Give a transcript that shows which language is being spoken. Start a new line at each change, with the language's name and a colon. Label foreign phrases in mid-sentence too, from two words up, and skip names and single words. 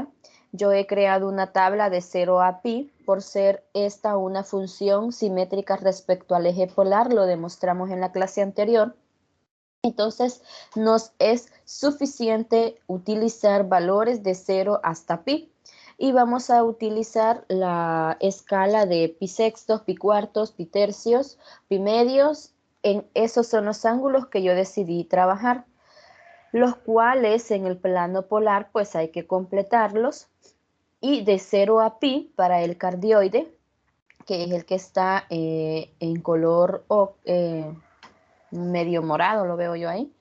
Spanish: Yo he creado una tabla de 0 a pi por ser esta una función simétrica respecto al eje polar, lo demostramos en la clase anterior. Entonces, nos es suficiente utilizar valores de 0 hasta pi. Y vamos a utilizar la escala de pi sextos, pi cuartos, pi tercios, pi medios. Esos son los ángulos que yo decidí trabajar, los cuales en el plano polar pues hay que completarlos. Y de 0 a pi para el cardioide, que es el que está en color medio morado, lo veo yo ahí.